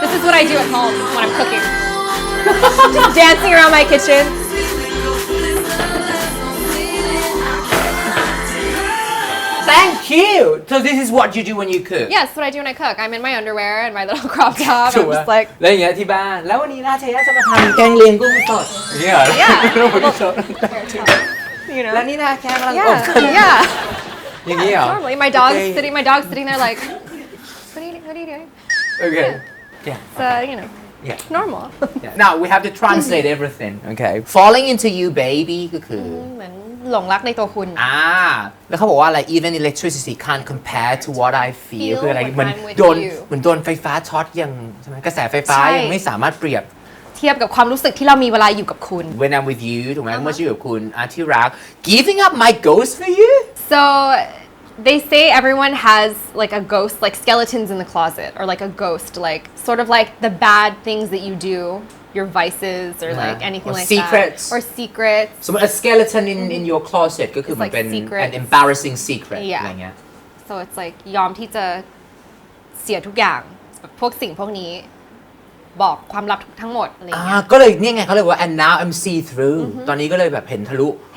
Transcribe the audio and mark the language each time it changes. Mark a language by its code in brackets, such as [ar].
[en] This is what I do at home when I'm cooking. Just dancing around my kitchen. Thank you so this is what you do when you cook Yes, that's what I do when I cook. I'm in my underwear and my little crop top. I'm just like [th] แล้วอย่างเงี้ยที่บ้านแล้ววันนี้นาเทยะจะมาทำแกงเลียงกุ้งสดอย่างเงี้ยเหรอ [en] Yeah. [th] กุ้งสด [en] you know. [th] แล้วนี่นาแกงกำลัง [en] Yeah. [th] อย่างงี้เหรอ [en] Normally my dog's sitting there like what are you doing? Okay yeah So, you know. Yeah. Normal. Now we have to translate everything okay falling into you baby [th] ก็คือ เหมือนหลงรักในตัวคุณ แล้วเขาบอกว่าอะไร [en] even electricity can't compare to what I feel [th] คืออะไรเหมือนโดนไฟฟ้าช็อตยังใช่ไหมกระแสไฟฟ้ายังไม่สามารถเปรียบ เทียบกับความรู้สึกที่เรามีเวลาอยู่กับคุณ [en] when I'm with you [th] ถูกไหมเมื่ออยู่กับคุณที่รัก [en] giving up my ghost for you so they say everyone has like a ghost like skeletons in the closet or like a ghost like sort of like the bad things that you do your vices or like anything like secrets. that or secrets [th] สมมติ [en] a skeleton in your closet [th] ก็คือมันเป็น [en] an embarrassing secret [th] อะไรเงี้ย [en] so it's like [th] ยอมที่จะเสียทุกอย่างพวกสิ่งพวกนี้บอกความลับทั้งหมดอะไรอย่างเงี้ย ก็เลยเนี่ยไงเขาเลยว่า [en] and now I'm see through [th] ตอนนี้ก็เลยแบบเห็นทะลุ